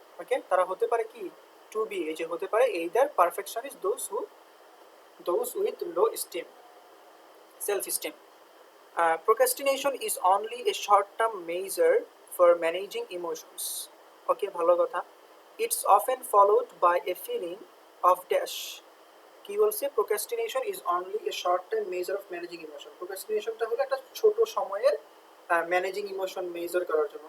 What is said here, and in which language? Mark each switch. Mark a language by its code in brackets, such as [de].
[bn] ওকে, তারা হতে পারে কি, টু বি, এই যে হতে পারে [en] either perfectionist, those with low esteem, self esteem. Procrastination is only a short term measure for managing emotions. Okay, [bn] ভালো কথা। [en] It's often followed by a feeling of dash. [bn] কি বলছে? [en] procrastination is only a short term measure of managing emotion. [bn] procrastinationটা হলো একটা ছোট সময়ের managing emotion measure করার জন্য।